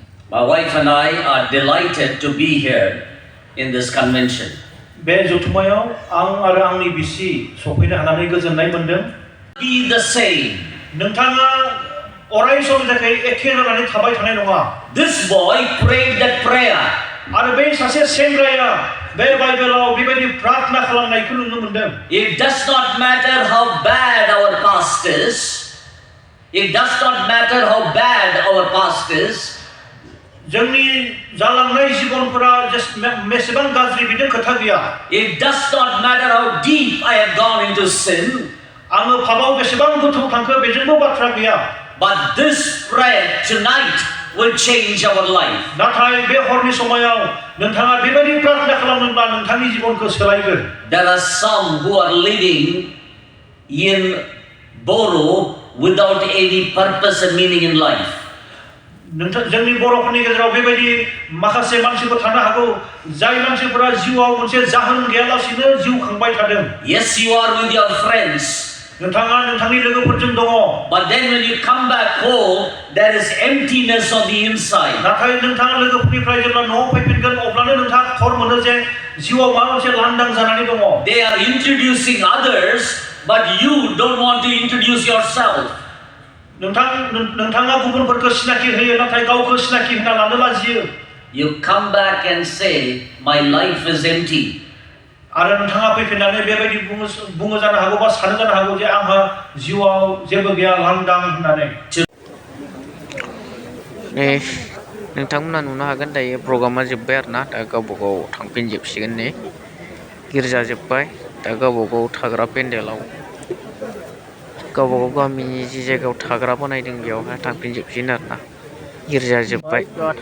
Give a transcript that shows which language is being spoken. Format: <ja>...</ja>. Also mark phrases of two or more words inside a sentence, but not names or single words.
<en>My wife and I are delighted to be here in this convention.</en> <brx>बे जथुम्मायाव आं आरो आंनि बिसि सफैनो हानानै गोजोननाय मोनदों।</brx> <en>Be the same.</en> <brx>नोंथाङा अराय सम जाखै एखे जानानै थाबाय थानाय नङा।</brx> <en>This boy prayed that prayer.</en> <brx>आरो बे सासे सेंग्राया बे बाइबेलाव बेबायदि प्रार्थना खालामनायखौ नुनो मोनदों।</brx> <en>It does not matter how bad our past is. It does not matter how bad our past is.</en> <brx>जोंनि जालांनाय जिबनफोरा मेसेबां गाज्रि बिदि खोथा गैया।</brx> <en>It does not matter how deep I have gone into sin.</en> <brx>आङो पापाव बेसेबां गोथौ थांखो बेजोंबो बाथ्रा गैया।</brx> <en>But this prayer tonight will change our life.</en> <brx>नाथाय बे हरनि समायाव नोंथाङा बेबायदि प्रार्थना खालामोब्ला नोंथांनि जिबनखौ सोलायगोन।</brx> <en>There are some who are living in Boro without any purpose and meaning in life.</en> <brx>जोंनि बर'फोरनि गेजेराव बेबायदि माखासे मानसिफोर थानो हागौ जाय मानसिफोरा जिउआव मोनसे जाहोन गैयालासेनो जिउ खांबाय थादों।</brx> <en>Yes, you are with your friends.</en> <brx>नोंथाङा नोंथांनि लोगोफोरजों दङ।</brx> <en>But then when you come back home, there is emptiness on the inside.</en> <brx>नाथाय नोंथाङा लोगोफोरनिफ्राय जेब्ला न'आव फैफिनगोन अब्लानो नोंथाङा खर मोनो जे जिउआव माबा मोनसे लांदां जानानै दङ।</brx> <en>They are introducing others, but you don't want to introduce yourself.</en> <brx>नोंथाङा गुबुनफोरखौ सिनाखि होयो नाथाय गावखौ सिनाखि होना लानो लाजियो।</brx> <en>You come back and say, my life is empty.</en> <brx>आरो नोंथाङा फैफिननानै बेबायदि बुङो जानो हागौ बा सानो जानो हागौ जे आंहा जिउआव जेबो गैया लांदां होननानै। नोंथांमोना नुनो हागोन दायो प्रग्रामा जोब्बाय आरोना दा गावबा गाव थांफिनजोबसिगोन ने गिर्जा जोब्बाय दा गावबा गाव थाग्रा पेन्डेलाव गावबा गाव गामिनि जि जायगायाव थाग्रा बानायदों बेयावहाय थांफिनजोबसिगोन आरोना गिर्जा जोब्बाय</brx>